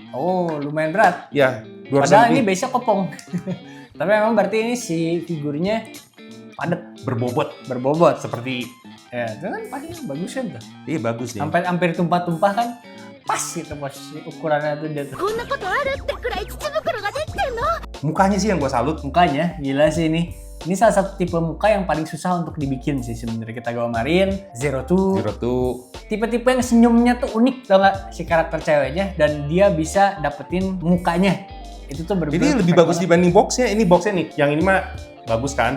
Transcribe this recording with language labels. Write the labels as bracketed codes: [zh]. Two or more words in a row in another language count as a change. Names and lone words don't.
[id] Oh, lumayan berat. Ya, 200 Padahal ini lebih. base-nya kopong. Tapi memang berarti ini si figurnya padat, berbobot berbobot. seperti Ya, itu kan paling bagus kan tuh. iya bagus nih. Sampai hampir tumpah-tumpah kan. Pas gitu posisi ukurannya tuh dia tuh. [ja] こんなことあるってくらい乳袋ができてんの。 [id] Mukanya sih yang gue salut. Mukanya gila sih ini. Ini salah satu tipe muka yang paling susah untuk dibikin sih sebenarnya. Kita gambarin Zero Two. Tipe-tipe yang senyumnya tuh unik, tau gak, si karakter ceweknya, dan dia bisa dapetin mukanya. Itu tuh Jadi lebih bagus dibanding boxnya. Ini boxnya nih, yang ini mah bagus kan?